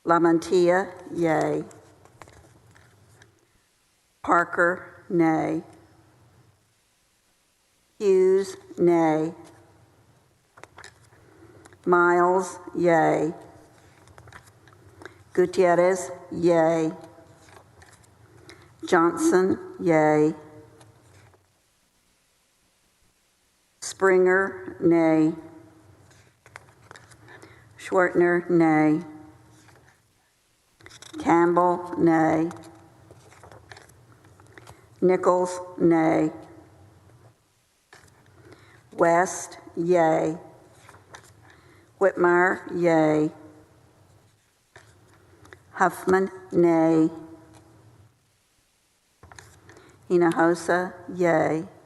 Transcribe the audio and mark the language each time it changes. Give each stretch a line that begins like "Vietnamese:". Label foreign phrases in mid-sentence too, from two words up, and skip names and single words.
English: Lamantia, yay. Parker, nay. Hughes, nay. Miles, yay. Gutierrez, yay. Johnson, yay. Springer, nay. Schwartner, nay. Campbell, nay. Nichols, nay. West, yay. Whitmire, yay. Huffman, nay. Hinojosa, yay.